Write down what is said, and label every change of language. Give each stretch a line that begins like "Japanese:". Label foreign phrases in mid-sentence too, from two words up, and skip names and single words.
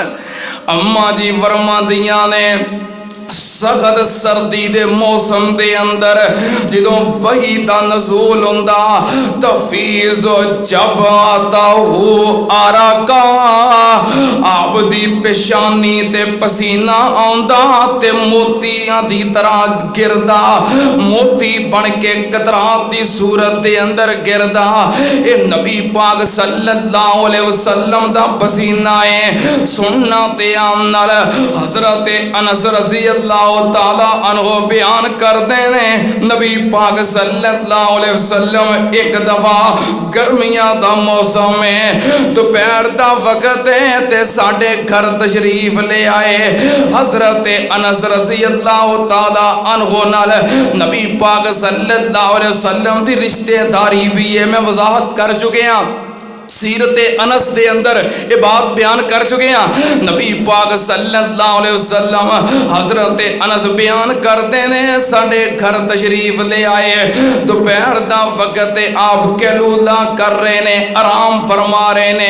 Punjabi: امّاں جی فرماندیاں نے سخت سردی دے موسم دے اندر جدوں وحی دا نزول ہوندا، تفیض جب آتا ہو عرقا، آپ دی پیشانی تے پسینہ آندا تے موتیاں دی طرح گردا، موتی بن کے قطرات دی صورت دے اندر گردا. اے نبی پاک
Arabic: صلى الله عليه وسلم
Punjabi: دا پسینہ ہے. سننا دھیان نال، حضرت انس
Arabic: رضي الله تعالى عنه
Urdu: بیان کرتے ہیں,
Punjabi: نبی پاک
Arabic: صلى الله عليه وسلم
Punjabi: ایک دفعہ گرمیاں دا موسم ہے، دوپہر دا وقت ہے تے ساڈے گھر تشریف لے آئے. حضرت انس
Arabic: رضي الله تعالى عنه
Punjabi: نال نبی پاک
Arabic: صلى الله عليه وسلم
Punjabi: دی رشتہ داری بھی ہے.
Urdu: میں وضاحت کر چکے ہیں، سیرت انس
Punjabi: دے اندر
Urdu: یہ بات بیان کر چکے ہیں.
Punjabi: نبی پاک
Arabic: صلى الله عليه وسلم
Punjabi: حضرت انس بیان کرتے نے، ساڈے گھر تشریف لے آئے، دوپہر دا وقت آپ قیلولہ کر رہے نے، آرام فرما رہے نے.